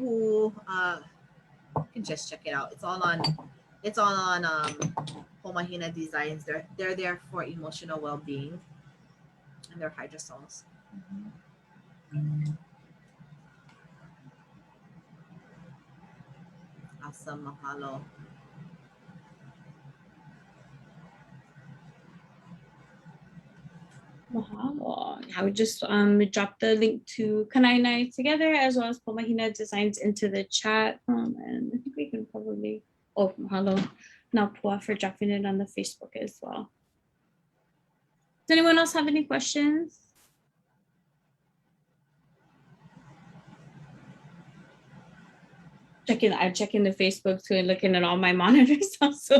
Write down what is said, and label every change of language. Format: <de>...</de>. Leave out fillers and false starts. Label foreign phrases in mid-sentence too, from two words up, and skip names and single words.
<en>You can just check it out. It's all on PoMahina Designs. They're there for emotional well-being, and they're hydrosols. Awesome,</en> <haw>mahalo. Mahalo.</haw> <en>I would just drop the link to Kanainai together as well as PoMahina Designs into the chat. And I think we can probably, oh, mahalo Napua for dropping it on the Facebook as well. Does anyone else have any questions? I'm checking the Facebook too and looking at all my monitors also.</en>